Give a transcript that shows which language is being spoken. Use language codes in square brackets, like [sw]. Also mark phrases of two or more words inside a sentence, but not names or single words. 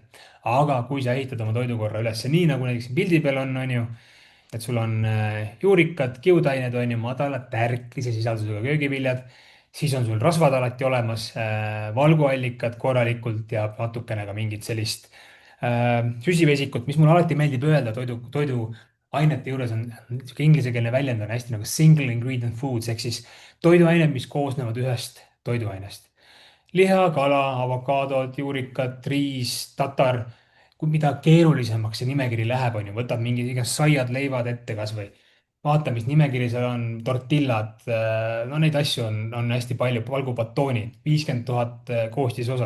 [et] aga kui sa ehitad oma toidukorra üles nii, nagu näiteks siin pildi peal on ju, et sul on juurikad, kiudained on ju, madalad tärklise sisaldusega köögiviljad, siis on sul rasvad alati olemas, valguallikad korralikult ja natukene ka mingit sellist süsivesikut, mis mulle alati meeldib öelda toidu ainete juures on niisugune inglisekeelne väljend on hästi nagu [en] single ingredient foods [et] ehk siis toiduained, mis koosnevad ühest toiduainest. liha, kala, avokaadod, juurikad, riis, tatar. kui mida keerulisemaks see nimekiri läheb, on ju, võtad mingi igast saiad, leivad ette kasvõi. vaata, mis nimekiri seal on, tortillad, no neid asju on hästi palju, valgubatoonid, 50 000 koostisosa.